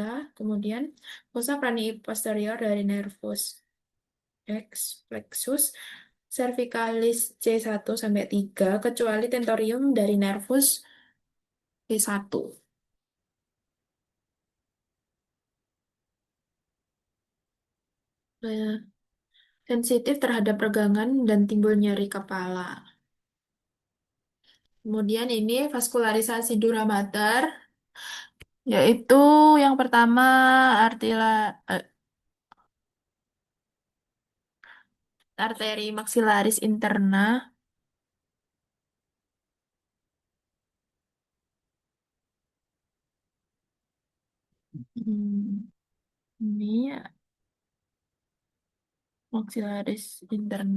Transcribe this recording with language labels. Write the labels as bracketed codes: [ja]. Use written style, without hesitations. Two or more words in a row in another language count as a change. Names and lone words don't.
[id] Kemudian [la] fossa cranii posterior [id] dari [la] nervus X plexus cervicalis [id] C1 sampai 3 kecuali tentorium dari nervus V1. Nah, sensitif terhadap regangan dan timbul nyeri kepala. Kemudian ini vaskularisasi [la] dura mater, [id] yaitu yang pertama eh, arteri [la] maxillaris interna. [id] Hmm, ini ya, [la] maxillaris interna.